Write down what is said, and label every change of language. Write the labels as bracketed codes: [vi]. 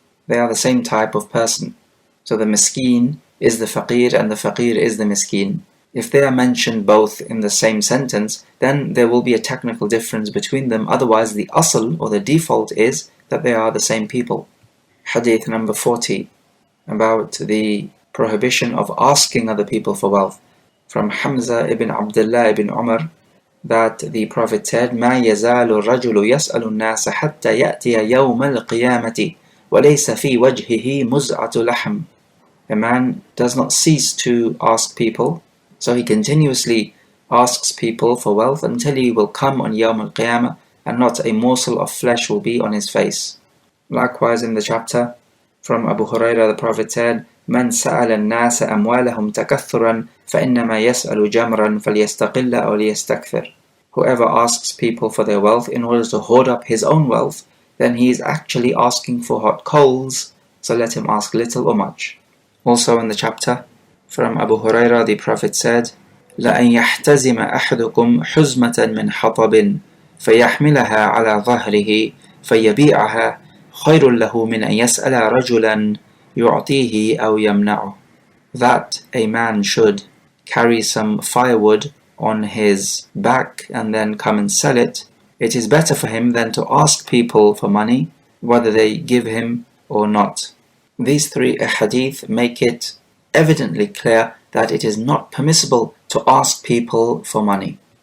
[en] They are the same type of person. So the miskeen is the faqir and the faqir is the miskeen. If they are mentioned both in the same sentence, then there will be a technical difference between them. Otherwise, the asl or the default is that they are the same people. Hadith number 40, about the prohibition of asking other people for wealth. From Hamza ibn Abdullah ibn Umar, that the Prophet said, [ar] مَا يَزَالُ الرَّجُلُ يَسْأَلُ النَّاسَ حَتَّى يَأْتِيَ يَوْمَ الْقِيَامَةِ وَلَيْسَ فِي وَجْهِهِ مُزْعَةُ لَحْمٍ. [en] A man does not cease to ask people, so he continuously asks people for wealth until he will come on Yawm al-Qiyamah and not a morsel of flesh will be on his face. Likewise in the chapter, from Abu Hurairah, the Prophet said, [ar] مَنْ سَأَلَ النَّاسَ أَمْوَالَهُمْ تَكَثُّرًا فَإِنَّمَا يَسْأَلُ جَمْرًا فَلْيَسْتَقِلَّ أَوْ لِيَسْتَكْثِرْ. [en] Whoever asks people for their wealth in order to hoard up his own wealth, then he is actually asking for hot coals, so let him ask little or much. Also in the chapter, from Abu Hurairah, the Prophet said, [ar] لَأَنْ يَحْتَزِمَ أَحْدُكُمْ حُزْمَةً مِنْ حَطَبٍ فَيَحْمِلَهَا عَلَى ظَهْرِهِ فَيَبِيعَهَا خَيْرٌ لَهُ مِنْ أَنْ يَسْأَلَ رَجُلًا يُعْطِيهِ أَوْ يَمْنَعُهُ. [en] That a man should carry some firewood on his back and then come and sell it, it is better for him than to ask people for money, whether they give him or not. These 3 hadith make it evidently clear that it is not permissible to ask people for money.